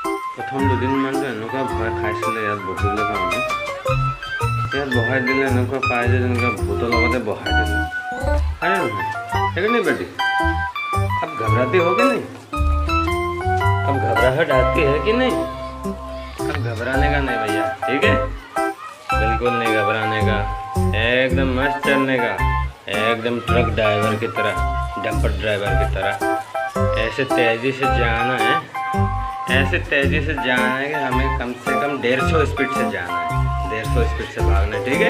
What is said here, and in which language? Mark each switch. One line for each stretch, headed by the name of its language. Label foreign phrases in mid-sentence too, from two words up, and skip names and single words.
Assamese: प्रथम दुदिनमानটো এনেকুৱা ভয় খাইছিলে ইয়াত বহিবলৈ কাৰণে। ইয়াত বহাই দিলে এনেকুৱা পায় যে যেনেকৈ ভূতৰ লগতে বহাই দিলে।
Hindi: अरे है कि नहीं बेटी? अब घबराती हो कि नहीं? अब घबराहट आती है कि नहीं? अब घबराने का नहीं भैया, ठीक है? बिल्कुल नहीं घबराने का, एकदम मस्त चलने का, एकदम
English: truck driver
Hindi: की तरह,
English: dumper driver
Hindi: की तरह ऐसे तेज़ी से जाना है, ऐसे तेज़ी से जाना है कि हमें कम से कम 150 स्पीड से जाना है, 150 स्पीड से भागना है, ठीक है?